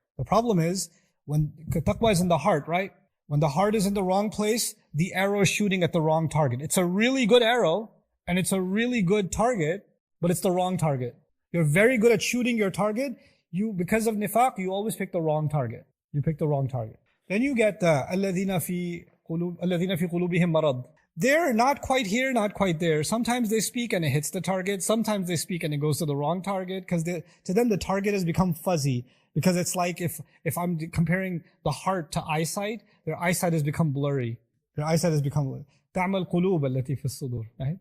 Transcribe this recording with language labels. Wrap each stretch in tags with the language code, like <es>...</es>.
<en>The problem is, when taqwa is in the heart, right? When the heart is in the wrong place, the arrow is shooting at the wrong target. It's a really good arrow, and it's a really good target, but it's the wrong target. You're very good at shooting your target. Because of nifaq, you always pick the wrong target. You pick the wrong target. Then you get</en> <ar>الَّذِينَ فِي قُلُوبِهِمْ مَرَضٍ.</ar> <en>They're not quite here, not quite there. Sometimes they speak and it hits the target. Sometimes they speak and it goes to the wrong target, because to them the target has become fuzzy. Because it's like if I'm comparing the heart to eyesight, their eyesight has become blurry. Their eyesight has become blurry.</en> <ar>تَعْمَى الْقُلُوبَ الَّتِي فِي الصُّدُورِ.</ar> <en>Right?</en>